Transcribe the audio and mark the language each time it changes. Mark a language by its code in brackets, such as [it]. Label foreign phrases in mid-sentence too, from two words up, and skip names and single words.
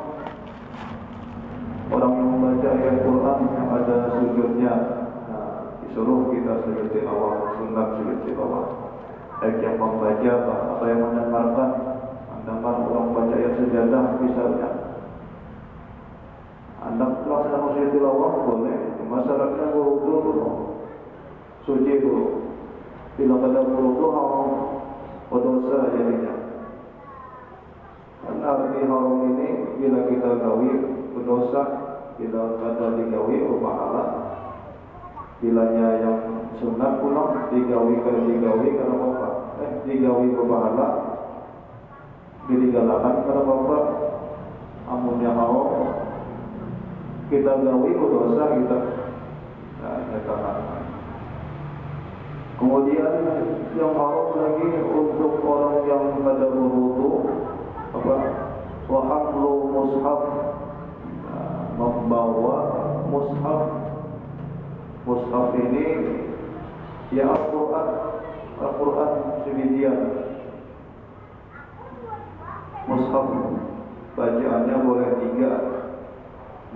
[id] Orang yang membaca ayat Quran yang ada sujudnya, disuruh kita sujud tilawah, sunat sujud tilawah. Baik yang membaca atau yang mendengarkan orang baca ayat sejadah misalnya, anda melaksanakan sujud tilawah boleh, cuma syaratnya berwudu dulu, suci dulu. [bjn] Bila kada berwudu haram, berdosa jadinya. Karena arti haram ini bila kita gawi berdosa, bila kada digawi berpahala. Bilanya yang sunat pulang digawi karena apa? Digawi berpahala, digalakkan karena apa? Amunnya haram, kita gawi berdosa kita. Kemudian yang haram lagi untuk orang yang kada berwudu apa? [ar] Wa hamlu mushaf, [id] membawa mushaf. [bjn] Mushaf ini ya Al-Quran sebidian. [id] Mushaf bacaannya boleh 3.